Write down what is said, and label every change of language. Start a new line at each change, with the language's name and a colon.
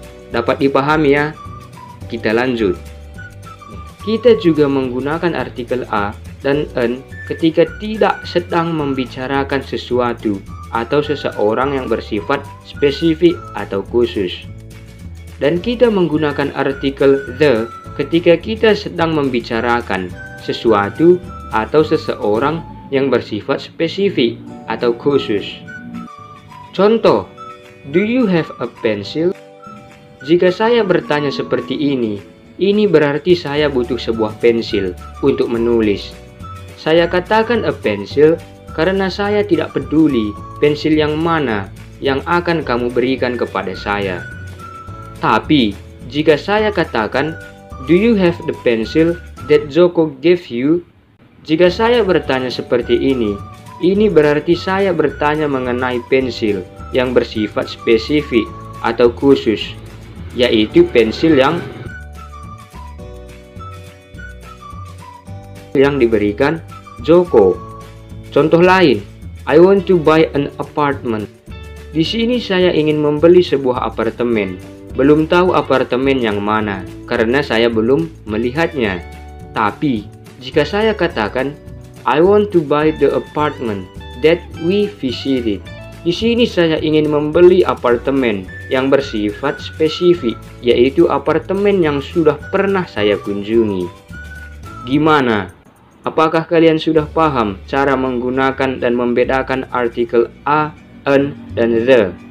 Indonesian: Dapat dipahami ya? Kita lanjut. Kita juga menggunakan artikel a dan an ketika tidak sedang membicarakan sesuatu atau seseorang yang bersifat spesifik atau khusus. Dan kita menggunakan artikel the ketika kita sedang membicarakan sesuatu atau seseorang yang bersifat spesifik atau khusus. Contoh,
English: do you have a pencil?
Indonesian: Jika saya bertanya seperti ini berarti saya butuh sebuah pensil untuk menulis. Saya katakan
English: a pencil
Indonesian: karena saya tidak peduli pensil yang mana yang akan kamu berikan kepada saya. Tapi, jika saya katakan,
English: do you have the pencil that Joko gave you?
Indonesian: Jika saya bertanya seperti ini berarti saya bertanya mengenai pensil yang bersifat spesifik atau khusus, yaitu pensil yang diberikan Joko. Contoh lain,
English: I want to buy an apartment.
Indonesian: Di sini saya ingin membeli sebuah apartemen. Belum tahu apartemen yang mana karena saya belum melihatnya. Tapi, jika saya katakan
English: I want to buy the apartment that we visited.
Indonesian: Di sini saya ingin membeli apartemen yang bersifat spesifik, yaitu apartemen yang sudah pernah saya kunjungi. Gimana? Apakah kalian sudah paham cara menggunakan dan membedakan artikel a, an, dan the?